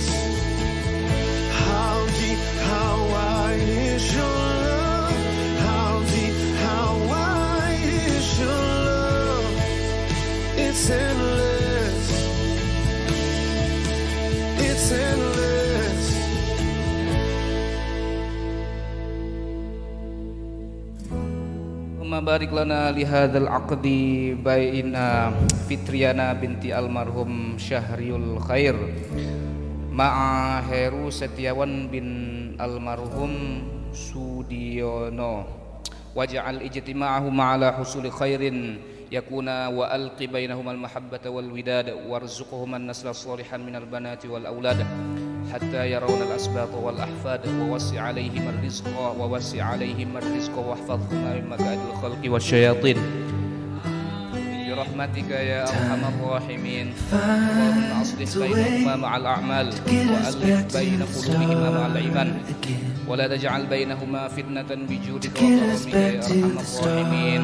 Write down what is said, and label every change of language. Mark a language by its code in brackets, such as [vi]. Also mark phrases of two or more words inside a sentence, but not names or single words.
[en] How deep, how wide is your love? How deep, how wide is your love? It's endless. It's endless. [ar] اللهم بارك لنا لهذا العقد بين Fitriana بنت المرحوم Syahriul Khair مع Heru Setiawan بن المرحوم Sudiono واجعل اجتماعهم على حصول خير يكون وألق بينهم المحبة والوداد وارزقهم النسل صالحا من البنات والأولاد حتى يرون الأسباط والأحفاد ووسع عليهم الرزق واحفظهما من مكائد الخلق والشياطين برحمتك يا أرحم الراحمين. اللهم أصلح بينهما مع الأعمال وألف بين قلوبهما مع الإيمان ولا تجعل بينهما فتنة بجودك وكرمك يا أرحم الراحمين.